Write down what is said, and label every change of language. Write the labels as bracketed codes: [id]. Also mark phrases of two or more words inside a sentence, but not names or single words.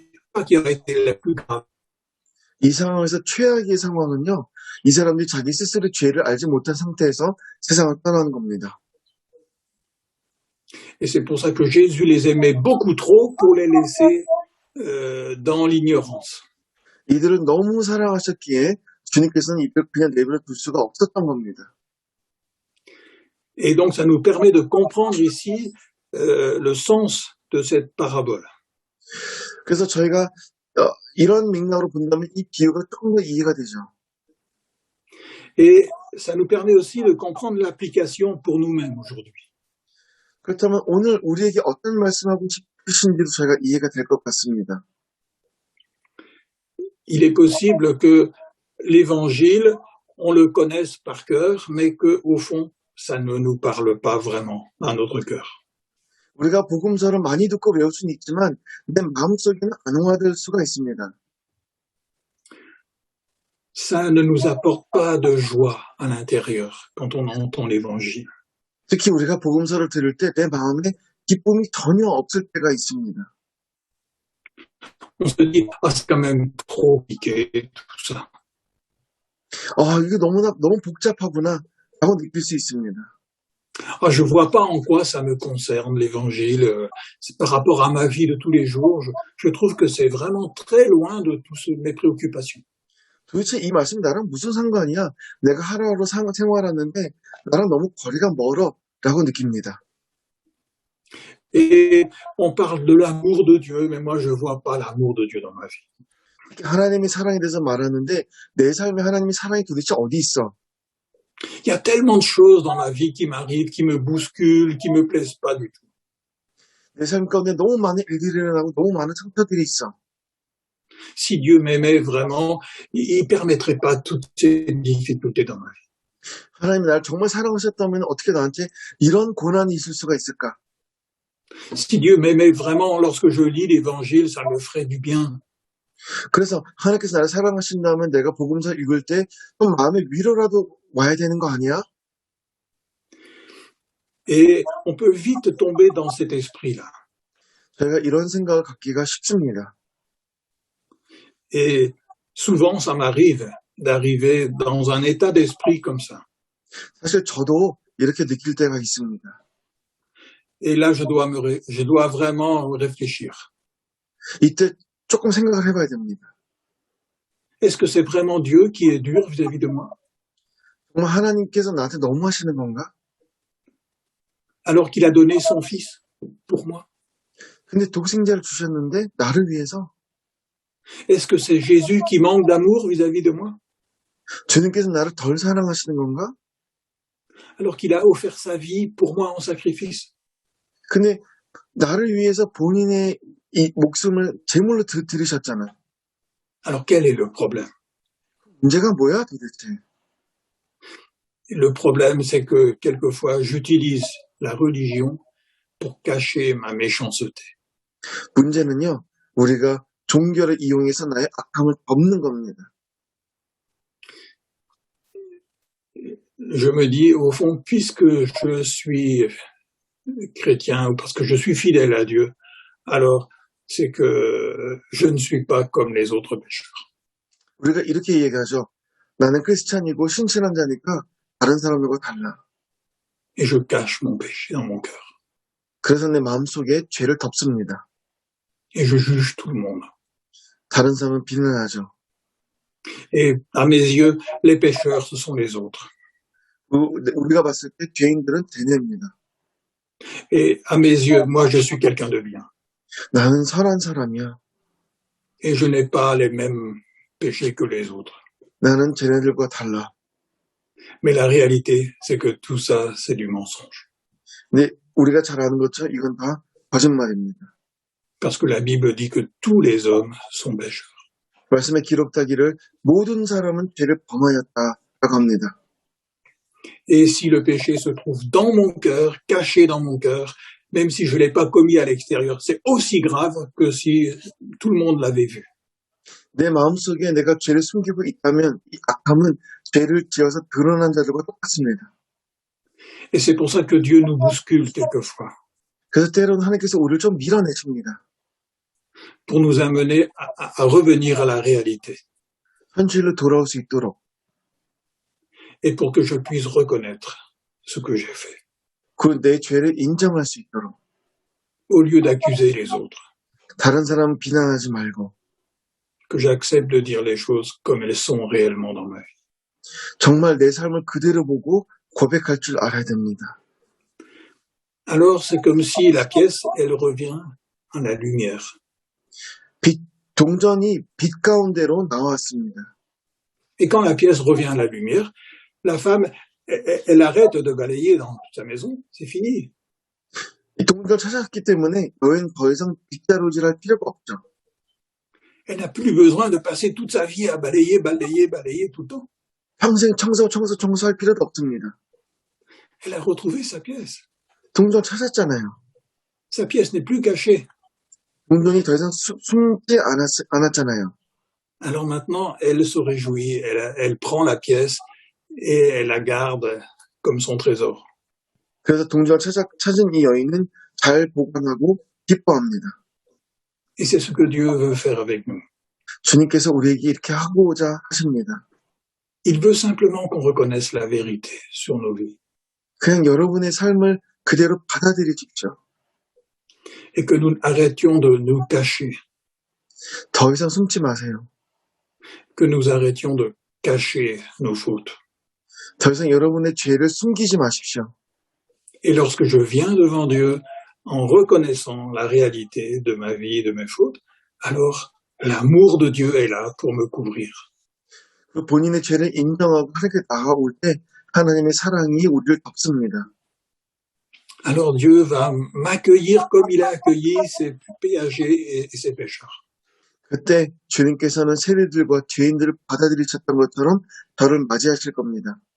[fr] Ça qui aurait été la plus grave. [ko] 이 상황에서 최악의 상황은요, 이 사람들이 자기 스스로 죄를 알지 못한 상태에서 세상을 떠나는 겁니다. [fr] Et c'est pour ça que Jésus les aimait beaucoup trop pour les laisser dans l'ignorance. [ko] 이들은 너무 사랑하셨기에 주님께서는 이들을 그냥 내버려 둘 수가 없었던 겁니다. [fr] Et donc ça nous permet de comprendre ici le sens de cette parabole. [ko] 그래서 저희가 이런 맥락으로 본다면 이 비유가 조금 더 이해가 되죠. [fr] Et ça nous permet aussi de comprendre l'application pour nous-mêmes aujourd'hui. [ko] 그렇다면 오늘 우리에게 어떤 말씀하고 싶으신지도 저희가 이해가 될 것 같습니다. [fr] Il est possible que l'évangile, on le connaisse par cœur, mais qu'au fond, ça ne nous parle pas vraiment à notre cœur. [ko] 우리가 복음서를 많이 듣고 외울 수는 있지만 내 마음속에는 안 와닿을 수가 있습니다. [fr] Ça ne nous apporte pas de joie à l'intérieur quand on entend l'évangile. [ko] 특히 우리가 복음서를 들을 때 내 마음에 기쁨이 전혀 없을 때가 있습니다. [fr] On se dit, ah, c'est quand même trop compliqué, tout ça. [ko] 이게 너무 복잡하구나 라고 느낄 수 있습니다. [fr] Ah, je vois pas en quoi ça me concerne, l'évangile. C'est par rapport à ma vie de tous les jours. Je trouve que c'est vraiment très loin de toutes mes préoccupations. [ko] 도대체 이 말씀이 나랑 무슨 상관이야? 내가 하루하루 생활하는데 나랑 너무 거리가 멀어 라고 느낍니다. [fr] Et on parle de l'amour de Dieu, mais moi je vois pas l'amour de Dieu dans ma vie. [ko] 하나님의 사랑에 대해서 말하는데 내 삶에 하나님의 사랑이 도대체 어디 있어? [fr] Il y a tellement de choses dans ma vie qui m'arrivent, qui me bousculent, qui me plaisent pas du tout. [ko] 내 삶 가운데 너무 많은 일들이 일어나고 너무 많은 상처들이 있어. [fr] Si Dieu m'aimait vraiment, il permettrait pas toutes ces difficultés dans ma vie. [ko] 하나님이 나를 정말 사랑하셨다면 어떻게 나한테 이런 고난이 있을 수가 있을까? [fr] Si Dieu m'aimait vraiment, lorsque je lis l'évangile, ça me ferait du bien. [ko] 그래서 하나님께서 나를 사랑하신다면 내가 복음서 읽을 때 좀 마음의 위로라도 와야 되는 거 아니야? [fr] Et on peut vite tomber dans cet esprit-là. [ko] 저희가 이런 생각을 갖기가 쉽습니다. [fr] Et souvent, ça m'arrive d'arriver dans un état d'esprit comme ça. [ko] 사실 저도 이렇게 느낄 때가 있습니다. [fr] Et là, je dois vraiment réfléchir. [ko] 이때 조금 생각을 해봐야 됩니다. [fr] Est-ce que c'est vraiment Dieu qui est dur vis-à-vis de moi? [ko] 정말 하나님께서 나한테 너무 하시는 건가? [fr] Alors qu'il a donné son fils pour moi? [ko] 근데 독생자를 주셨는데 나를 위해서 [fr] Est-ce que c'est Jésus qui manque d'amour vis-à-vis de moi? [ko] 주님께서 나를 덜 사랑하시는 건가? [fr] Alors qu'il a offert sa vie pour moi en sacrifice? [ko] 근데 나를 위해서 본인의 이 목숨을 제물로 드리셨잖아. [fr] Alors quel est le problème? [ko] 문제가 뭐야 도대체? [fr] Le problème, c'est que quelquefois, j'utilise la religion pour cacher ma méchanceté. [ko] 문제는요, 우리가 종교를 이용해서 나의 악함을 덮는 겁니다. [fr] Je me dis, au fond, puisque je suis chrétien ou parce que je suis fidèle à Dieu, alors c'est que je ne suis pas comme les autres pécheurs. [ko] 우리가 이렇게 얘기하죠. 나는 크리스찬이고 신실한 자니까 다른 사람들과 달라. [fr] Et je cache mon péché dans mon cœur. [ko] 그래서 내 마음속에 죄를 덮습니다. [fr] Et je juge tout le monde. [ko] 다른 사람은 비난하죠. [fr] Et à mes yeux, les pécheurs, ce sont les autres. [ko] 우리가 봤을 때 죄인들은 쟤네입니다. [fr] Et à mes yeux, moi, je suis quelqu'un de bien. [ko] 나는 선한 사람이야. [fr] Et je n'ai pas les mêmes péchés que les autres. [ko] 나는 쟤네들과 달라. [fr] Mais la réalité, c'est que tout ça, c'est du mensonge. [ko] 근데 우리가 잘 아는 것처럼 이건 다 거짓말입니다. [fr] Parce que la Bible dit que tous les hommes sont pécheurs. [ko] 말씀에 기록되기를 모든 사람은 죄를 범하였다라고 합니다. [fr] Et si le péché se trouve dans mon cœur, caché dans mon cœur, même si je ne l'ai pas commis à l'extérieur, c'est aussi grave que si tout le monde l'avait vu. [ko] 내 마음속에 내가 죄를 숨기고 있다면 이 악함은 죄를 지어서 드러난 자들과 똑같습니다. [fr] Et c'est pour ça que Dieu nous bouscule quelquefois, [ko] 그래서 때로는 하나님께서 우리를 좀 밀어내십니다. [fr] pour nous amener à revenir à la réalité, [ko] 현실로 돌아올 수 있도록 [fr] et pour que je puisse reconnaître ce que j'ai fait, [ko] 그 내 죄를 인정할 수 있도록 [fr] au lieu d'accuser les autres, [ko] 다른 사람 비난하지 말고 [fr] que j'accepte de dire les choses comme elles sont réellement dans ma vie. [ko] 정말 내 삶을 그대로 보고 고백할 줄 알아야 됩니다. [fr] Alors c'est comme si la pièce, elle revient à la lumière. [ko] 동전이 빛 가운데로 나왔습니다. [fr] Et quand la pièce revient à la lumière, la femme, elle arrête de balayer dans sa maison, c'est fini. [ko] 이 동전을 찾았기 때문에 여인 더 이상 빗자루질할 필요가 없죠. [fr] Elle n'a plus besoin de passer toute sa vie à balayer tout le temps. [ko] 평생 청소할 필요도 없습니다. [fr] Elle a retrouvé sa pièce. [ko] 동전 찾았잖아요. [fr] Sa pièce n'est plus cachée. [ko] 동전이 더 이상 숨지 않았잖아요. [fr] Alors maintenant, elle se réjouit, elle prend la pièce et elle la garde comme son trésor. [ko] 그래서 동전을 찾은 이 여인은 잘 보관하고 기뻐합니다. [fr] Et c'est ce que Dieu veut faire avec nous. [ko] 주님께서 우리에게 이렇게 하고자 하십니다. [fr] Il veut simplement qu'on reconnaisse la vérité sur nos vies. [ko] 그냥 여러분의 삶을 그대로 받아들이십시오. [fr] Et que nous arrêtions de nous cacher. [ko] 더 이상 숨지 마세요. [fr] Que nous arrêtions de cacher nos fautes. [ko] 더 이상 여러분의 죄를 숨기지 마십시오. [fr] Et lorsque je viens devant Dieu, en reconnaissant la réalité de ma vie et de mes fautes, alors l'amour de Dieu est là pour me couvrir. [ko] 본인의 죄를 인정하고 하나님께 나아올 때 하나님의 사랑이 우리를 덮습니다. [fr] Alors Dieu va m'accueillir comme il a accueilli ses péagers et ses pécheurs. [ko] 그때 주님께서는 세리들과 죄인들을 받아들이셨던 것처럼 저를 맞이하실 겁니다.